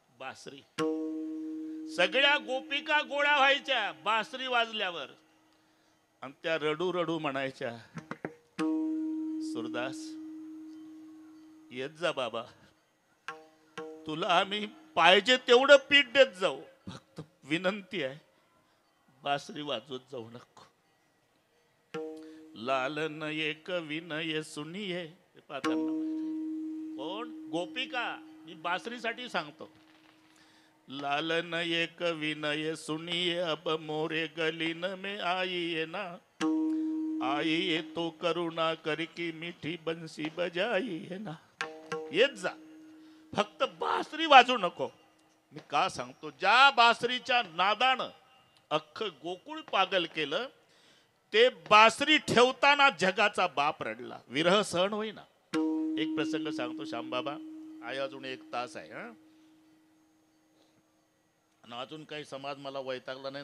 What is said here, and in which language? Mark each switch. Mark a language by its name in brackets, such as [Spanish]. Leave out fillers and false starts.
[Marathi] बासरी सगळ्या गोपिका गोळा व्हायच्या बासरी वाजल्यावर आणि त्या रडू रडू म्हणायच्या सुरदास येत जा बाबा तुला आम्ही पाहिजे तेवढं पीठ देत जाऊ फक्त विनंती आहे बासरी वाजवत जाऊ नको. [Hindi] लालन एक विनय सुनिये [Marathi] कोण गोपिका मी बासरीसाठी सांगतो. [Hindi] लालन एक विनय सुनिये अब मोरे गलीन में आई ना आई ये तो करुणा करकी मीठी बंसी बजाई है ना. [Marathi] येत जा फक्त बासरी वाजू नको. मी का सांगतो ज्या बासरीच्या नादानं अख्खं गोकुळ पागल केलं ते बासरी ठेवताना जगाचा बाप रडला विरह सहन होईना. एक प्रसंग सांगतो श्यामबाबा आहे अजून 1 तास आहे हा आणि अजून काही समाज मला वैतागला नाही.